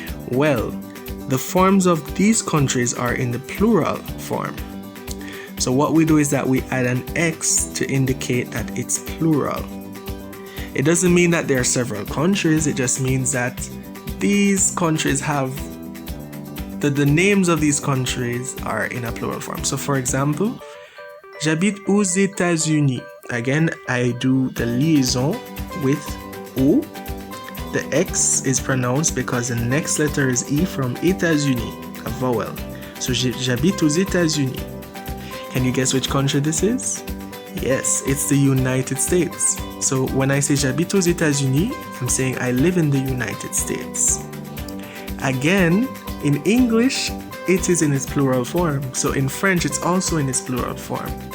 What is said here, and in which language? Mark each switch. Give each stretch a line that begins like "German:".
English: Well, the forms of these countries are in the plural form. So what we do is that we add an X to indicate that it's plural. It doesn't mean that there are several countries, it just means that these countries have, the names of these countries are in a plural form. So for example,
French: j'habite aux États-Unis.
English: Again, I do the liaison with O. The X is pronounced because the next letter is E from États-Unis, a vowel.
French: So j'habite aux États-Unis.
English: Can you guess which country this is? Yes, it's the United States. So when I say
French: j'habite aux États-Unis,
English: I'm saying I live in the United States. Again, in English, it is in its plural form. So in French, it's also in its plural form.